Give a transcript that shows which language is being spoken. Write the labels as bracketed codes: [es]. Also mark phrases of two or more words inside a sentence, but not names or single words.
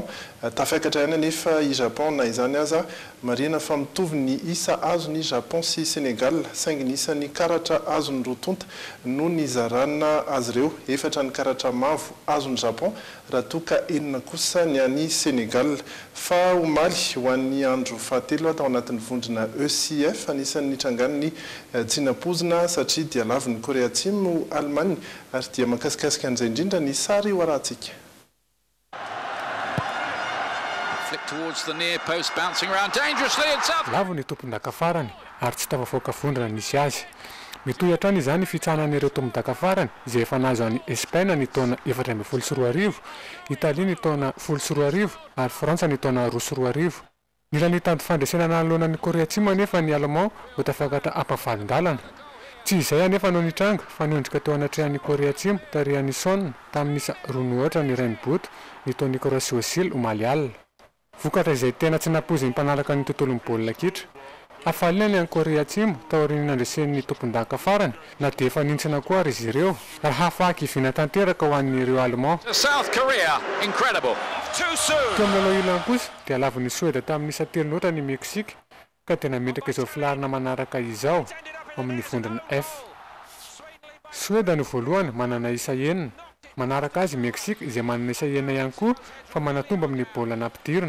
[mg] Tafiakatra ihany anefa i Japon na izany aza marina fa mitovy ny isa azony Japon sy Senegal saingy ny isan'ny karatra azony rotonta no ny zarana azy ireo efatra ny karatra mavo azony Japon raha toka enina kosa ny any Senegal. Fa omaly ho an'ny andro fahatelo atao anatin'ny vondrona ECF anisan'ny trangan'ny tsinapozina satria dia lavin'ny Korea Atsimo Allemagne ary dia makasikasika an'izay indrindra ny sary ho arahantsika. [en] Towards the near post, bouncing around dangerously. It's up. [mg] Lavo ny tompon-daka farany ary tsy tafavoaka vondrona nisy azy. Mitohy hatrany izany fitsanan'ireo tompon-daka farany izay efa nahazo any Espaina ny taona 414, Italia ny taona 14 ary Frantsa ny taona 12. Mila ny tanto fandresena nanoloana ny Korea Atsimo anefa ny Allemand ho tafiakatra ampavalin-dalana. Tsy izay anefa no nitranga fa nondrika teo anatrehan'ny Korea Atsimo tarihan'ny Son tamin'isa roa ohatra ny Rainboot ny taona Nicolas Osil omaly alina. Vokatra izay tena tsy napozy ny mpanaraka ny tontolon'ny baolina kitra. Afalina ny Korea Atsimo taorian'ny nandresen'ny tompon-daka farany na dia efa nintsina koa ary izy ireo raha hafaky hivina tanteraka ho an'ireo Allemand. [en] South Korea, incredible. Too soon. [mg] Teo amin'ny lalao ilany kosa dia lavin'ny Suède tamin'isa 3 ohatra ny Meksika ka tena metraka izao filarina manaraka izao amin'ny vondrona F. Suède no voalohany manana isa 9, manaraka azy Meksika izay manana isa 9 ihany koa fa manatomba amin'ny baolina ampidirina.